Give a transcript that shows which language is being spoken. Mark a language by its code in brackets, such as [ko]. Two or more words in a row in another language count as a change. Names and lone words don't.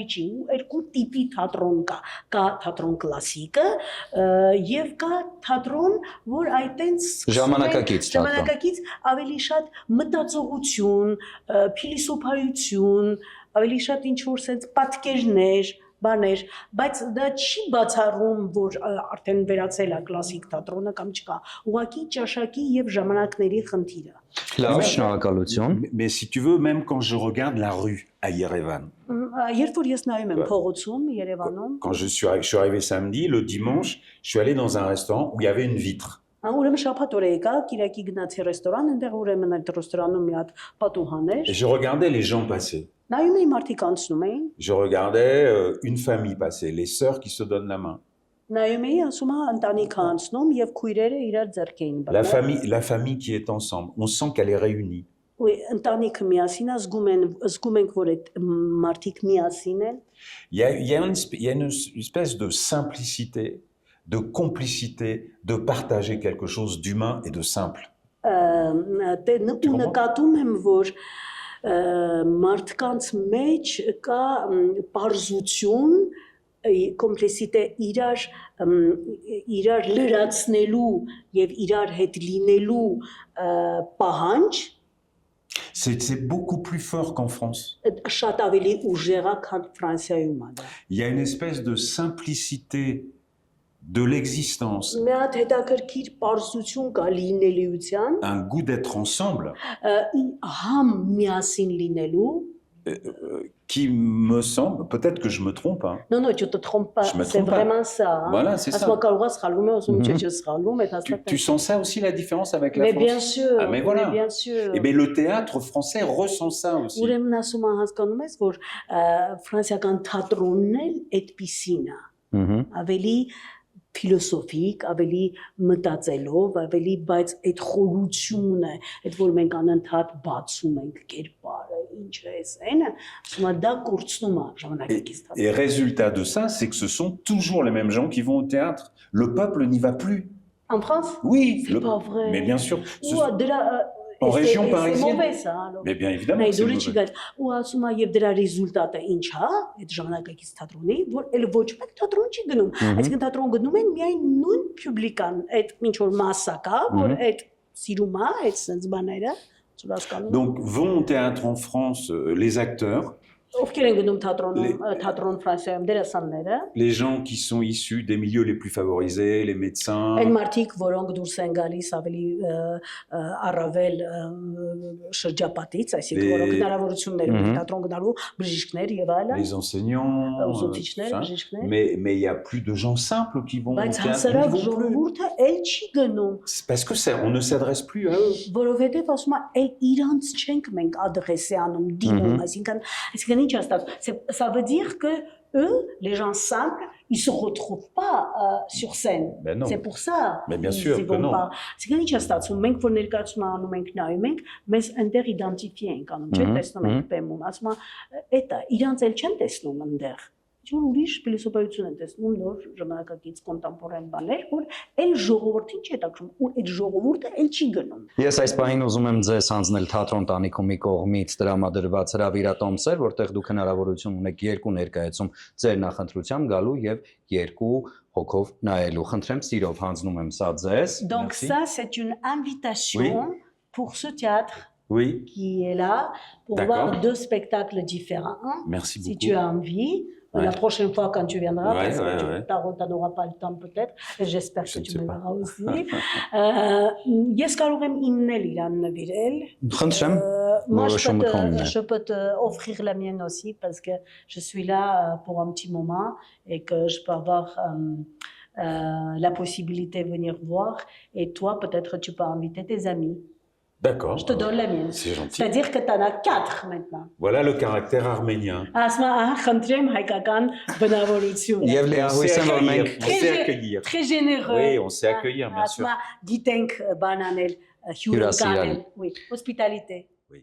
[hy] չի ու երկու տիպի թատրոն կա թատրոն կլասիկը եւ կա թատրոն, որ այտենց ժամանակակից ավելի շատ մտածողություն, փիլիսոփայություն, ավելի շատ ինչ որ sense պատկերներ, բաներ, բայց դա չի բացառում, որ արդեն վերացել է կլասիկ թատրոնը կամ չկա, ուղղակի ճաշակի եւ ժամանակների խնդիրը։ Լավ, շնորհակալություն։ [fr] Mais si tu veux, même quand je regarde la rue à Yerevan. [hy] Երբ որ ես նայում եմ փողոցում Երևանում, [fr] quand je suis arrivé samedi, le dimanche, je suis allé dans un restaurant où il y avait une vitre. [hy] Ուրեմն շաբաթ օր եկա, Կիրակի գնացի ռեստորան, այնտեղ ուրեմն այդ ռեստորանում մի հատ պատուհան էր։ [fr] Je regardais les gens passer. [hy] Նայում էի մարդիկ անցնում էին։ [fr] Je regardais une famille passer, les sœurs qui se donnent la main. [hy] Նայում էի, ասում եմ, ընտանիքը անցնում եւ քույրերը իրար ձեռք էին բռնել։ [fr] La famille qui est ensemble, on sent qu'elle est réunie. Oui, [hy] ընտանիքը միասին է, զգում ենք, որ այդ մարդիկ միասին են։ [fr] Il y a une espèce de simplicité, de complicité, de partager quelque chose d'humain et de simple. [hy] Նկատում եմ, որ մարդկանց մեջ կա պարզություն, կոմպլեսիտե իրար լրացնելու եւ իրար հետ լինելու պահանջ [fr] C'est beaucoup plus fort qu'en France. [hy] Շատ ավելի ուժեղ է, քան Ֆրանսիայում է դա։ [fr] Il y a une espèce de simplicité de l'existence. [hy] Մի հատ հետաքրքիր պարզություն կա լինելիության, [fr] un goût d'être ensemble. [hy] Համ միասին լինելու, [fr] qui me semble, peut-être que je me trompe, hein. Non, tu te trompes pas. Je me C'est trompe pas. vraiment ça. Hein. Voilà, c'est ça. Tu sens ça aussi, la différence avec la Mais France? bien sûr. Ah, mais voilà. Bien sûr. Et bien, le théâtre français ressent ça aussi. [hy] Ուրեմն ասում եմ հասկանում ես, որ ֆրանսիական թատրոնն էլ այդպիսին է։ Ավելի ֆիլոսոֆիկ, ավելի մտածելով, ավելի, բայց այդ խորությունը, այդ որ մենք անընդհատ բացում ենք կերպարը, ինչ է սենը, ասում եմ դա կորցնում է ժամանակակից թատրոնը։ [fr] Et résultat de ça, c'est que ce sont toujours les mêmes gens qui vont au théâtre. Le peuple n'y va plus. En France? Oui. C'est pas vrai. Mais bien sûr. En région parisienne. C'est mauvais ça alors. Mais bien évidemment. [hy] Նայ [fr] c'est [hy] դուրը [fr] mauvais. [hy] չգա ու ասում է եւ դրա ռեզուլտատը ինչ է այդ ժամանակակից թատրոնի որ էլ ոչ մեկ թատրոն չի գնում այսինքն թատրոն գնում են միայն նույն պուբլիկան այդ ինչ որ մասսա կա որ այդ սիրում է այդ sense բաները ծուր հասկանում [fr] Donc vont au théâtre en France les acteurs, [hy] ովքեր են գնում թատրոն Ֆրանսիայում դերասանները [fr] les gens qui sont issus des milieux les plus favorisés, les médecins. [hy] Այն մարդիկ, որոնք դուրս են գալիս ավելի առավել շրջապատից, այսինքն որոնք հնարավորություններ ունեն թատրոն գնալու, բժիշկներ եւ այլն, [fr] Les enseignants, [hy] ուսուցիչներ, [fr] ça. [hy] բժիշկներ, [fr] Mais il y a plus de gens simples qui vont au [hy] բայց [fr] théâtre. [hy] հասարակ [fr] Ils vont plus. [hy] ժողովուրդը էլ չի գնում, [fr] C'est parce que ça, on ne s'adresse plus à eux. [hy] որովհետեւ ասում է, էլ իրանց չենք մենք ադրեսի անում, դիմում, այսինքն ինչ է ստացվում, [fr] ça veut dire que eux, les gens simples, ils se retrouvent pas sur scène. Ben non. C'est pour ça. Mais bien sûr que non. C'est quand [hy] ինչ է ստացվում, մենք որ ներկայացում անում ենք նայում ենք, մեզ այնտեղ իդենտիֆիե ենք անում, չէ՞, տեսնում ենք բեմում, ասում է, էտա իրանց էլ չեն տեսնում այնտեղ։ Ինչ-որ ուրիշ ֆիլոսոֆայություն են տեսնում, նոր ժամանակակից կոնտեմպորան բաներ, որ այլ ժողովրդին չի հետաքրում, ու այդ ժողովուրդը այլ չի գնում։ Ես այս պահին ուզում եմ ձեզ հանձնել թատրոն տանիքում մի կողմից տրամադրված հրավիրատոմսեր, որտեղ դուք հնարավորություն ունեք երկու ներկայացում ձեր նախընտրությամբ գալու եւ երկու հոգով նայելու։ Խնդրեմ, սիրով հանձնում եմ սա ձեզ։ [fr] Donc ça c'est une invitation pour ce théâtre Oui. qui est là pour voir deux spectacles différents. Merci beaucoup. Si tu as envie. La prochaine fois quand tu viendras, parce que tu n'auras pas le temps peut-être, et j'espère que tu me verras aussi. [hy] Ես կարող եմ իմնել իրան նվիրել. [fr] Moi je peux t'offrir la mienne aussi parce que je suis là pour un petit moment et que je peux avoir la possibilité de venir voir et toi peut-être tu peux inviter tes amis. D'accord. Je te donne la mienne. C'est gentil. C'est-à-dire que tu en as 4 maintenant. Voilà le caractère arménien. [hy] խնդրեմ հայկական բնավորություն։ Եվ լիահույս եմ որ մենք [fr] On sait accueillir. Très généreux. Oui, on sait accueillir, bien sûr. [hy] Գիտենք բան անել, հյուրընկալ, [fr] oui, hospitalité.